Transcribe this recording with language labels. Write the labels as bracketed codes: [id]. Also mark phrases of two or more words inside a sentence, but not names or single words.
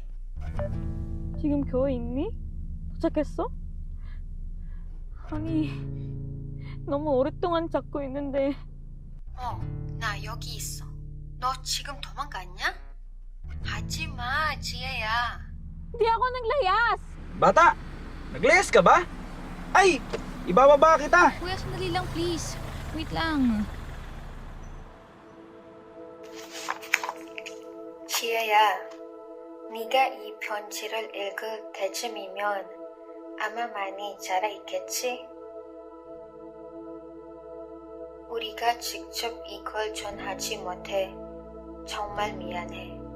[ko] 지금 교회 있니? 도착했어? 아니, 너무 오랫동안 잡고 있는데. 나 여기 있어. 너 지금 도망갔냐? 하지마, 지혜야. [tl] Di ako naglayas! Bata! Naglayas ka ba? Ay! Ibababa kita! Kuya, sandali lang please. Wait lang. [ko] 지혜야, 네가 이 편지를 읽을 때쯤이면 아마 많이 자라 있겠지? 우리가 직접 이걸 전하지 못해 정말 미안해.